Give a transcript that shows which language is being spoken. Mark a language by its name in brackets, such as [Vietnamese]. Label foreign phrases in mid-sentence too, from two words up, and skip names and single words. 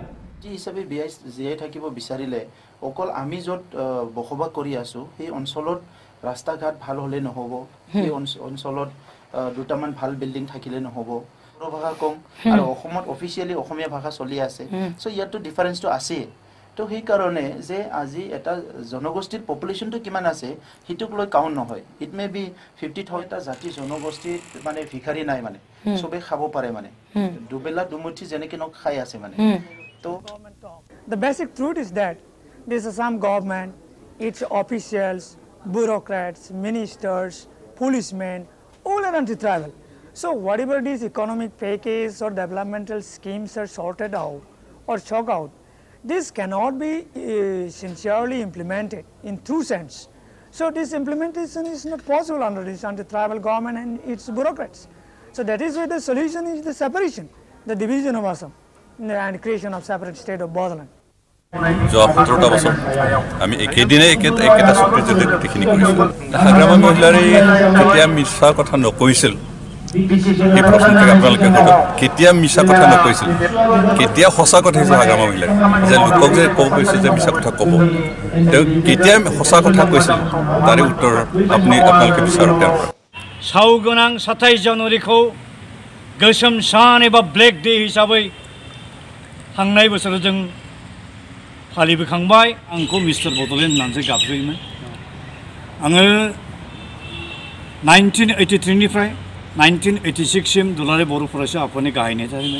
[Assamese] হিচাপে জীয়াই থাকিব বিচাৰিলে অকল আমি য'ত বসবাস কৰি আছোঁ সেই অঞ্চলত ৰাস্তা ঘাট ভাল হ'লে নহ'ব, সেই অঞ্চলত দুটামান ভাল বিল্ডিং থাকিলে নহ'ব, বড়ো ভাষা কম আৰু অসমত অফিচিয়েলি অসমীয়া ভাষা চলি আছে। চ' ইয়াততো ডিফাৰেঞ্চটো আছেই। তো সেইকাৰণে যে আজি এটা জনগোষ্ঠীৰ পপুলেশ্যনটো কিমান আছে সেইটোক লৈ কাউণ্ট নহয়। [English] it may be [Assamese] 50,000 এটা জাতি জনগোষ্ঠীত মানে ভিখাৰী নাই, মানে চবেই খাব পাৰে, মানে দুবেলা দুমুঠি যেনেকৈ নক খাই আছে মানে। [English] The basic truth is that this Assam government, its officials, bureaucrats, ministers, policemen, all are anti-tribal. So whatever these economic package or developmental schemes are sorted out or chalk out, this cannot be sincerely implemented in true sense. So this implementation is not possible under this anti-tribal government and its bureaucrats. So that is why the solution is the separation, the division of Assam and creation of separate state of Bodoland. [Assamese] যোৱা 17টা বছৰ আমি একেদিনাই একেটা চুক্তিতে গোটেইখিনি কৰিছোঁ। হাগ্ৰামা মহিলাৰে কেতিয়া মিছা কথা নকৈছিল এই প্ৰশ্নটোক আপোনালোকে সোধক। কেতিয়া মিছা কথা নকৈছিল, কেতিয়া সঁচা কথা কৈছিল হাগ্ৰামা মহিলাই? যে লোকক যে ক'ব কৈছিল যে মিছা কথা ক'ব, তেওঁ কেতিয়া সঁচা কথা কৈছিল তাৰে উত্তৰ আপোনালোকে বিচাৰক তেওঁৰ পৰা। [Bodo] साव गोनां 27 जानुवारिखौ गोसोम सान एबा [English] black day [Bodo] हिसाबै थांनाय बोसोराव जों फालिबोखांबाय। आंखौ मिस्टार बड'लेण्ड होननानैसो गाबज्रियोमोन। आङो 1983 निफ्राय 1986 दुलाराय बर' फरायसा आफादनि गाहाय नेतामोन।